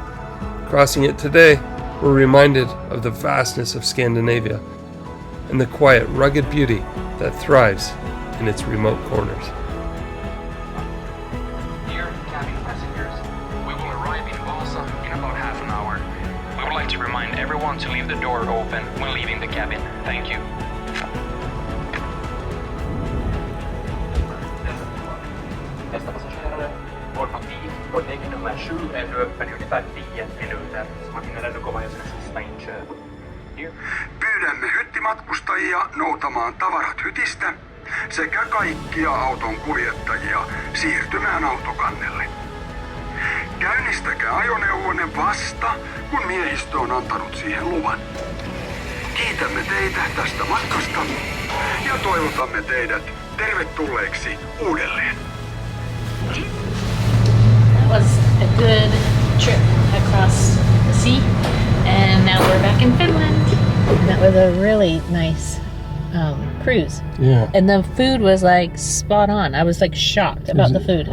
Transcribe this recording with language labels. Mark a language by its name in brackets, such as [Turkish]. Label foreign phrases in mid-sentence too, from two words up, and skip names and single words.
[English] Crossing it today, we're reminded of the vastness of Scandinavia and the quiet, rugged beauty that thrives in its remote corners. Dear cabin passengers, we will arrive in Vaasa in about half an hour. We would like to remind everyone to leave the door open when leaving the cabin. Thank you. [Swedish] Nästa passagerare, vår parti, vår däck nummer 7 är nu öppen i ungefär 10 minuter, så man hinner ändå komma göra sina sista inköp. [Finnish] Pyydämme hyttimatkustajia noutamaan tavarat hytistä sekä kaikkia auton kuljettajia siirtymään autokannelle. Käynnistäkää ajoneuvonne vasta, kun miehistö on antanut siihen luvan. Kiitämme teitä tästä matkasta ja toivotamme teidät tervetulleeksi uudelleen. [English] That was a good trip across the sea, and now we're back in Finland. That was a really nice cruise. Yeah. And the food was like spot on. I was like shocked about the food.